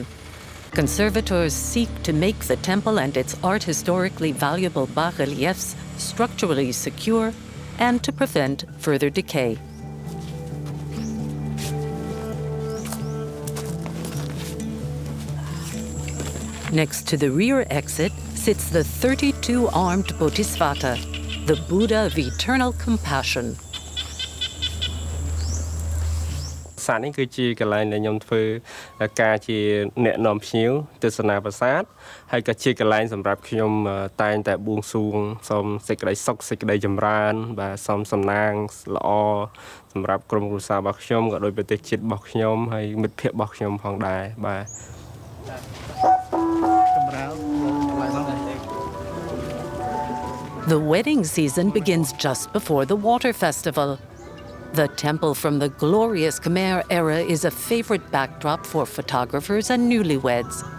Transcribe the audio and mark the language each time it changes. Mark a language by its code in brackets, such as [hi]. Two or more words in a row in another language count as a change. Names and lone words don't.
[en] Conservators seek to make the temple and its art historically valuable bas-reliefs structurally secure and to prevent further decay. Next to the rear exit sits the 32-armed Bodhisattva, the Buddha of eternal compassion. [km] ប្រាសាទនេះគឺជាកន្លែងដែលខ្ញុំធ្វើការជាអ្នកនាំភ្ញៀវទស្សនាប្រាសាទហើយក៏ជាកន្លែងសម្រាប់ខ្ញុំតែងតែបួងសួងសូមសេចក្តីសុខសេចក្តីចម្រើនបាទសូមសំណាងល្អសម្រាប់ក្រុមគ្រួសាររបស់ខ្ញុំក៏ដូចប្រទេសជាតិរបស់ខ្ញុំហើយមិត្តភ័ក្តិរបស់ខ្ញុំផងដែរបាទ [en] The wedding season begins just before the water festival. The temple from the glorious Khmer era is a favorite backdrop for photographers and newlyweds.